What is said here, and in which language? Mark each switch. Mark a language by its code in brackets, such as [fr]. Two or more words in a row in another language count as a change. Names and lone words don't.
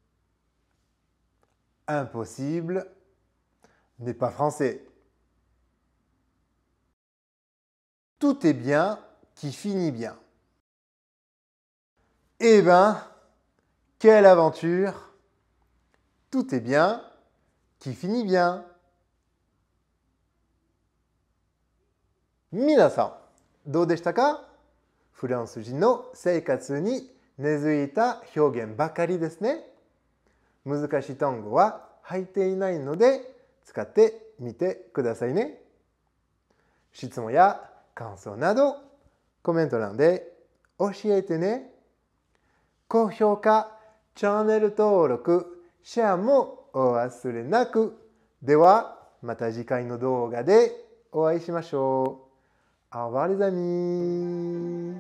[fr] Impossible n'est pas français. Tout est bien qui finit bien. Eh ben, quelle aventure! Tout est bien qui finit bien. [ja] 皆さん、どうでしたか？フランス人の生活に根付いた表現ばかりですね。難しい単語は入っていないので使ってみてくださいね。質問や感想などコメント欄で教えてね。高評価、チャンネル登録、シェアもお忘れなく。ではまた次回の動画でお会いしましょう。 [fr] Au revoir les amis.